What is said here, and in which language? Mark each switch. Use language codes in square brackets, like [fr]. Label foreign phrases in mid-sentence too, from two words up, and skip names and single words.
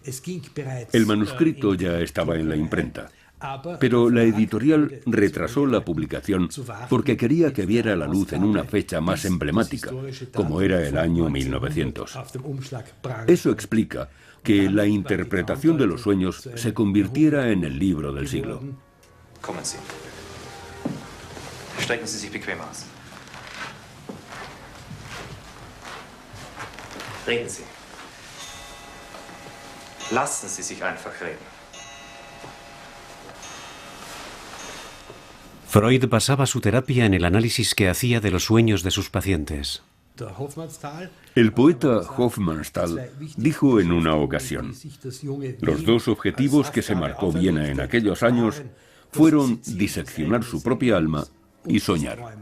[es] El manuscrito ya estaba en la imprenta, pero la editorial retrasó la publicación porque quería que viera la luz en una fecha más emblemática, como era el año 1900. Eso explica que La interpretación de los sueños se convirtiera en el libro del siglo. [de] Kommen Sie. Strecken Sie sich bequem aus. Reden Sie. Lassen Sie sich einfach reden. [es] Freud basaba su terapia en el análisis que hacía de los sueños de sus pacientes. El poeta Hofmannsthal dijo en una ocasión: los dos objetivos que se marcó Viena en aquellos años fueron diseccionar su propia alma y soñar.